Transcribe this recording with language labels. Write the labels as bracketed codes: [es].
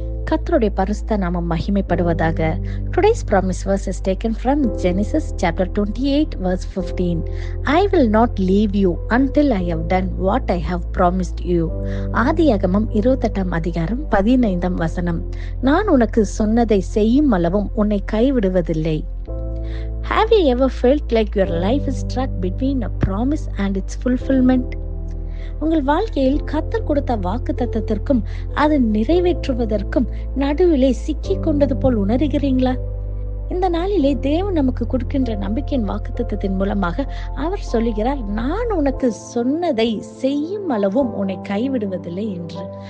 [ta] கர்த்தருடைய பரிசுத்த நாமம் மகிமைப்படுவதாக. [en] Today's promise verse is taken from Genesis chapter 28 verse 15. I will not leave you until I have done what I have promised you. [ta] ஆதியாகமம் 28 அதிகாரம் 15 வசனம். நான் உனக்கு சொன்னதை செய்யும் அளவும் உன்னை கைவிடுவதில்லை. [en] Have you ever felt like your life is stuck between a promise and its fulfillment? [ta] உங்கள் வாழ்க்கையில் கர்த்தர் கொடுத்த வாக்கு தத்தத்திற்கும் அதை நிறைவேற்றுவதற்கும் நடுவிலே சிக்கிக் கொண்டது போல் உணர்கிறீங்களா? இந்த நாளிலே தேவன் நமக்கு கொடுக்கின்ற நம்பிக்கையின் வாக்குத்தத்தத்தின் மூலமாக அவர் சொல்லுகிறார், நான் உனக்கு சொன்னதை செய்யும் அளவும் உன்னை கைவிடுவதில்லை என்று.